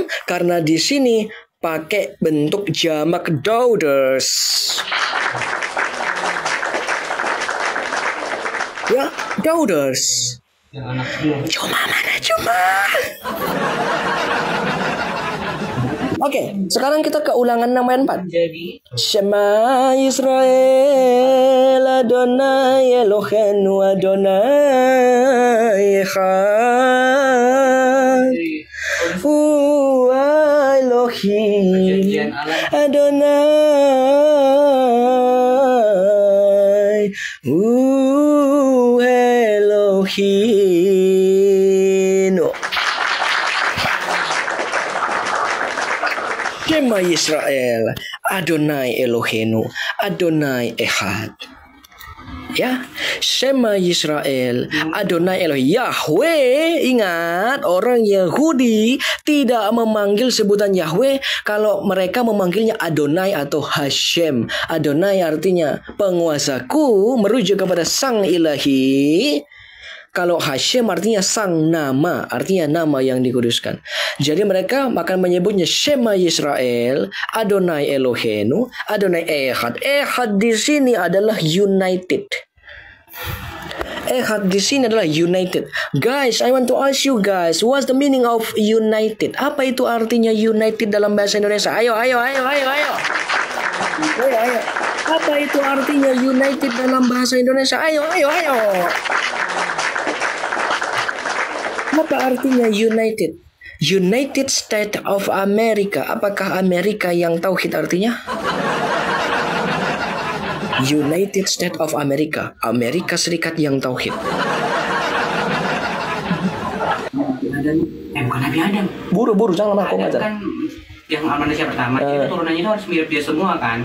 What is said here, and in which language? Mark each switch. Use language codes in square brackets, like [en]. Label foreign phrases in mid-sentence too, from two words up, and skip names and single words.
[id] Karena di sini pakai bentuk jamak daughters. Ya, daughters. Cuma mana cuma? Oke, sekarang kita ke ulangan 6 ayat 4. jadi [he] שמע ישראל אדוני אלוהינו אדוני אחד הוא אלוהים אדוני הוא אלוהים. שמע ישראל, אדוני אלוהינו, אדוני אחד. Ya, שמע ישראל, אדוני אלוהים, יהוה. [id] Ingat, orang Yahudi tidak memanggil sebutan Yahweh kalau mereka memanggilnya Adonai atau Hashem. Adonai artinya penguasaku, merujuk kepada Sang Ilahi. Kalau Hashem artinya sang nama, artinya nama yang dikuduskan. Jadi mereka akan menyebutnya [he] שמע ישראל, אדוני אלוהינו, אדוני אחד. [id] Echad di sini adalah united. Echad di sini adalah united. [en] Guys, I want to ask you guys, what's the meaning of united? [id] Apa itu artinya united dalam bahasa Indonesia? Ayo. Apa itu artinya united dalam bahasa Indonesia? Ayo. Apa artinya united? United States of America. Apakah Amerika yang tauhid artinya? United States of America. Amerika Serikat yang tauhid. bukan Nabi Adam. Buru jangan lama aku ngajar. Kan yang manusia pertama itu turunannya itu harus mirip dia semua kan.